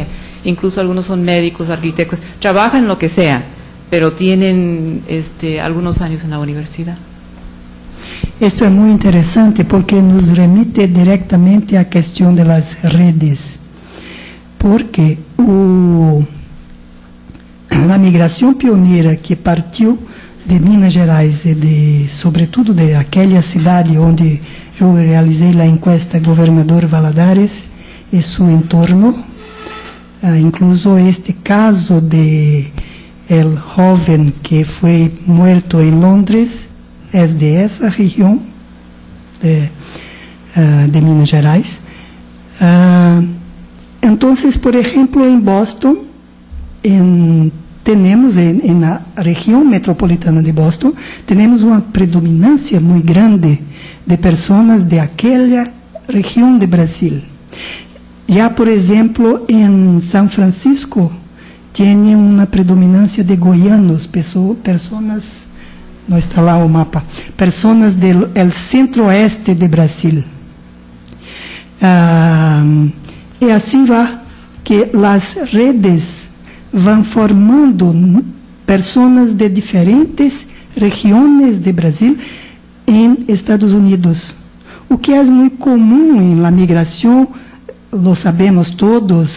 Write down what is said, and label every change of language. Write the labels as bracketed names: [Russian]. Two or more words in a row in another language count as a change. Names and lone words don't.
[Spanish] Incluso algunos son médicos, arquitectos, trabajan en lo que sea, pero tienen algunos años en la universidad. Esto es muy interesante porque nos remite directamente a la cuestión de las redes. [Portuguese] Porque la migração pioneira que partiu de Minas Gerais e sobretudo de aquela cidade onde eu realizei a encuesta Governador Valadares e seu entorno, incluso este caso de [Spanish] el joven [Portuguese] que foi morto em Londres é de essa região de Minas Gerais. [Spanish] Entonces, por ejemplo, en Boston, tenemos en la región metropolitana de Boston, tenemos una predominancia muy grande de personas de aquella región de Brasil. Ya, por ejemplo, en San Francisco, tiene una predominancia de goianos, personas, [Portuguese] no está lá o mapa, [Spanish] personas del centro-oeste de Brasil. [Portuguese] E assim vai que as redes vão formando pessoas de diferentes regiões de Brasil em Estados Unidos. O que é muito comum na migração, [Spanish] lo sabemos todos.